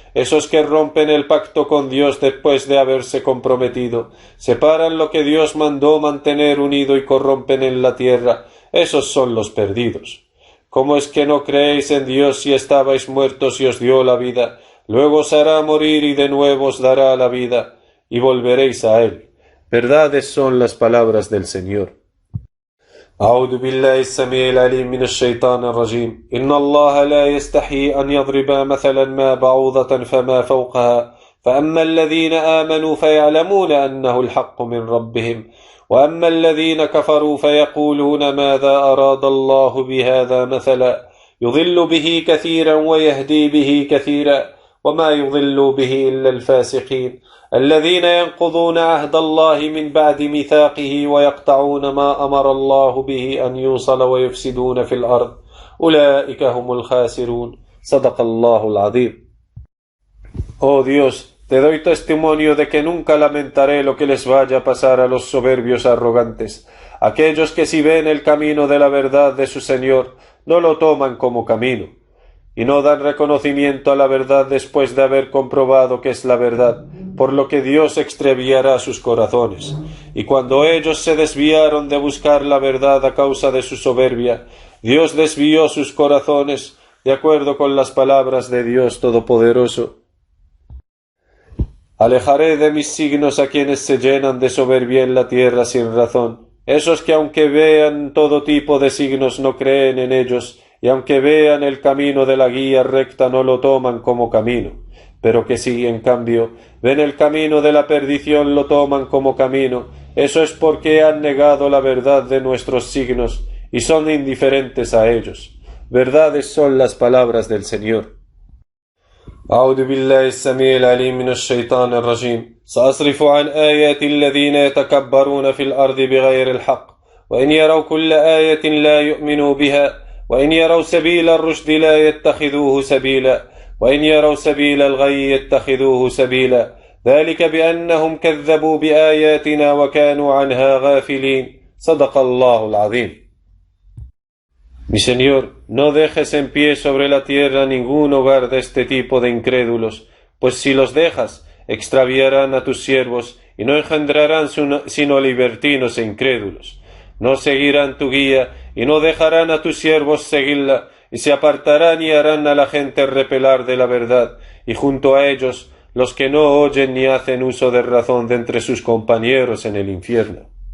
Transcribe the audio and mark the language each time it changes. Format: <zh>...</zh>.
<es>Esos que rompen el pacto con Dios después de haberse comprometido, separan lo que Dios mandó mantener unido y corrompen en la tierra, esos son los perdidos. ¿Cómo es que no creéis en Dios si estabais muertos y os dio la vida? Luego os hará morir y de nuevo os dará la vida, y volveréis a Él. Verdades son las palabras del Señor.</es> <ar>أعوذ بالله السميع العليم من الشيطان الرجيم إن الله لا يستحي أن يضرب مثلا ما بعوضة فما فوقها فأما الذين آمنوا فيعلمون أنه الحق من ربهم وأما الذين كفروا فيقولون ماذا أراد الله بهذا مثلا يضل به كثيرا ويهدي به كثيرا وما يضل به إلا الفاسقين الذين ينقضون عهد الله من بعد ميثاقه ويقطعون ما أمر الله به أن يوصل ويفسدون في الأرض أولئك هم الخاسرون صدق الله العظيم.</ar> <es>Oh Dios, te doy testimonio de que nunca lamentaré lo que les vaya a pasar a los soberbios arrogantes, aquellos que si ven el camino de la verdad de su Señor, no lo toman como camino, y no dan reconocimiento a la verdad después de haber comprobado que es la verdad, por lo que Dios extraviará sus corazones. Y cuando ellos se desviaron de buscar la verdad a causa de su soberbia, Dios desvió sus corazones, de acuerdo con las palabras de Dios Todopoderoso. Alejaré de mis signos a quienes se llenan de soberbia en la tierra sin razón, esos que aunque vean todo tipo de signos no creen en ellos, y aunque vean el camino de la guía recta no lo toman como camino, pero que si, en cambio, ven el camino de la perdición lo toman como camino, eso es porque han negado la verdad de nuestros signos y son indiferentes a ellos. Verdades son las palabras del Señor.</es> <ar>أعوذ بالله السميع العليم من الشيطان الرجيم سأصرف عن آيات الذين يتكبرون في الأرض بغير الحق وإن يروا كل آية لا يؤمنوا بها وإن يروا سبيل الرشد لا يتخذوه سبيلا وإن يروا سبيل الغي يتخذوه سبيلا ذلك بأنهم كذبوا بآياتنا وكانوا عنها غافلين صدق الله العظيم.</ar> <es>Mi Señor, no dejes en pie sobre la tierra ningún hogar de este tipo de incrédulos, pues si los dejas, extraviarán a tus siervos y no engendrarán sino libertinos e incrédulos. No seguirán tu guía y no dejarán a tus siervos seguirla, y se apartarán y harán a la gente repelar de la verdad, y junto a ellos los que no oyen ni hacen uso de razón de entre sus compañeros en el infierno.</es>